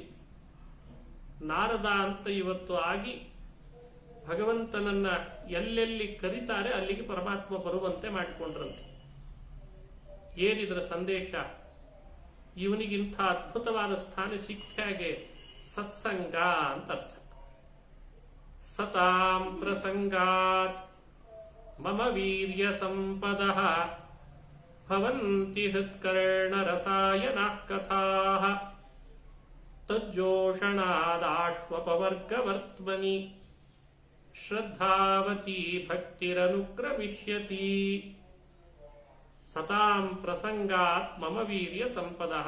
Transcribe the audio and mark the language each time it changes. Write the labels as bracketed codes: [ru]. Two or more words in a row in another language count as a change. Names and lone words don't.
[kn] ನಾರದ ಅಂತ ಇವತ್ತು ಆಗಿ ಭಗವಂತನನ್ನ ಎಲ್ಲೆಲ್ಲಿ ಕರೀತಾರೆ ಅಲ್ಲಿಗೆ ಪರಮಾತ್ಮ ಬರುವಂತೆ ಮಾಡಿಕೊಂಡ್ರಂತೆ. ಏನಿದ್ರ ಸಂದೇಶ? ಇವನಿಗಿಂತ ಅದ್ಭುತವಾದ ಸ್ಥಾನ ಸಿಕ್ಕಾಗೆ ಸತ್ಸಂಗ ಅಂತ ಅರ್ಥ. [sa] ಸತಾಂ ಪ್ರಸಂಗಾತ್ ಮಮ ವೀರ್ಯ ಸಂಪದಃ ಭವಂತಿ ಹೃತ್ಕರ್ಣ ರಸಾಯನಃ ಕಥಾಃ ತಜ್ಜೋಷಣಾದಾಶ್ವಪವರ್ಗವರ್ತ್ಮನಿ ಶ್ರದ್ಧಾವತಿ ಭಕ್ತಿರನುಕ್ರಮಿಷ್ಯತಿ. ಸತಾಂ ಪ್ರಸಂಗಾತ್ ಮಮ ವೀರ್ಯ ಸಂಪದಃ.